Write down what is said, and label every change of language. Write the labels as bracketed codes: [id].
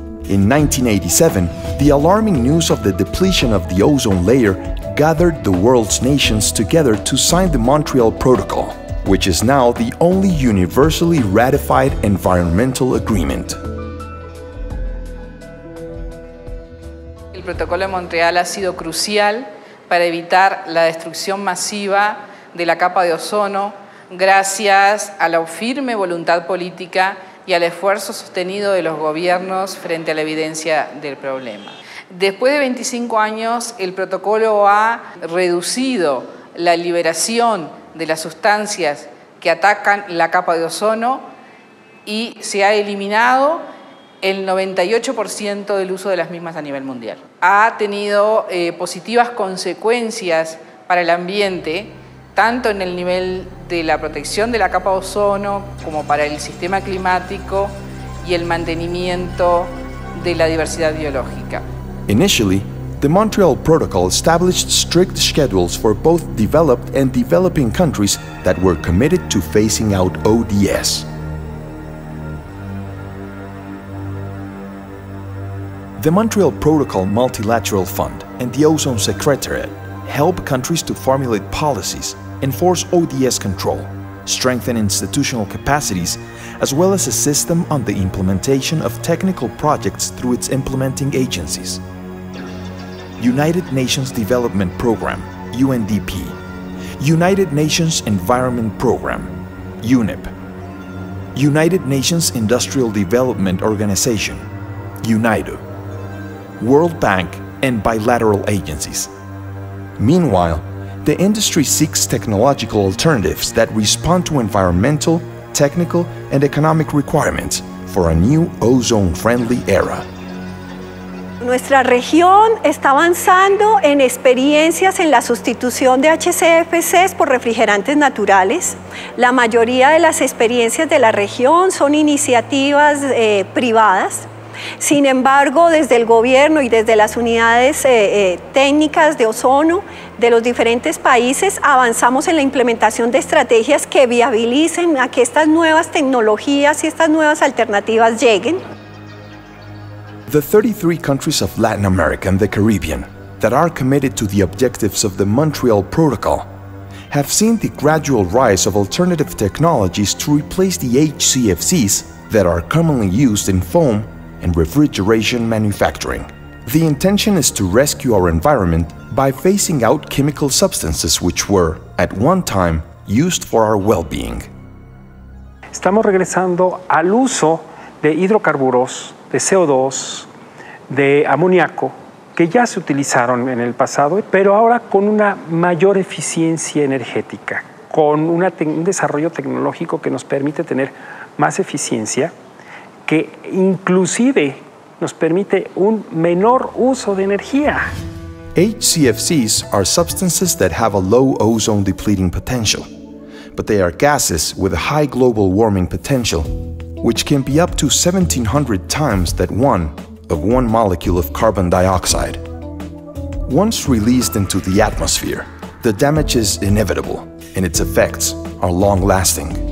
[en] In 1987, the alarming news of the depletion of the ozone layer gathered the world's nations together to sign the Montreal Protocol, which is now the only universally ratified environmental agreement. [es] El Protocolo de Montreal ha sido crucial para evitar la destrucción masiva de la capa de ozono gracias a la firme voluntad política y al esfuerzo sostenido de los gobiernos frente a la evidencia del problema. Después de 25 años, el protocolo ha reducido la liberación de las sustancias que atacan la capa de ozono y se ha eliminado el 98% del uso de las mismas a nivel mundial. Ha tenido positivas consecuencias para el ambiente, tanto en el nivel de la protección de la capa de ozono como para el sistema climático y el mantenimiento de la diversidad biológica. [en] Initially, the Montreal Protocol established strict schedules for both developed and developing countries that were committed to phasing out ODS. The Montreal Protocol Multilateral Fund and the Ozone Secretariat help countries to formulate policies, enforce ODS control, strengthen institutional capacities, as well as assist them on the implementation of technical projects through its implementing agencies. United Nations Development Program, UNDP, United Nations Environment Program, UNEP, United Nations Industrial Development Organization, UNIDO, World Bank, and bilateral agencies. Meanwhile, the industry seeks technological alternatives that respond to environmental, technical, and economic requirements for a new ozone-friendly era. [es] Nuestra región está avanzando en experiencias en la sustitución de HCFCs por refrigerantes naturales. La mayoría de las experiencias de la región son iniciativas privadas. Sin embargo, desde el gobierno y desde las unidades técnicas de ozono de los diferentes países avanzamos en la implementación de estrategias que viabilicen a que estas nuevas tecnologías y estas nuevas alternativas lleguen. [en] The 33 countries of Latin America and the Caribbean that are committed to the objectives of the Montreal Protocol have seen the gradual rise of alternative technologies to replace the HCFCs that are commonly used in foam and refrigeration manufacturing. The intention is to rescue our environment by phasing out chemical substances which were, at one time, used for our well-being. [es] Estamos regresando al uso de hidrocarburos, de CO2, de amoníaco, que ya se utilizaron en el pasado, pero ahora con una mayor eficiencia energética, con un desarrollo tecnológico que nos permite tener más eficiencia, que inclusive nos permite un menor uso de energía. [en] HCFCs are substances that have a low ozone depleting potential, but they are gases with a high global warming potential, which can be up to 1,700 times that of one molecule of carbon dioxide. Once released into the atmosphere, the damage is inevitable, and its effects are long-lasting.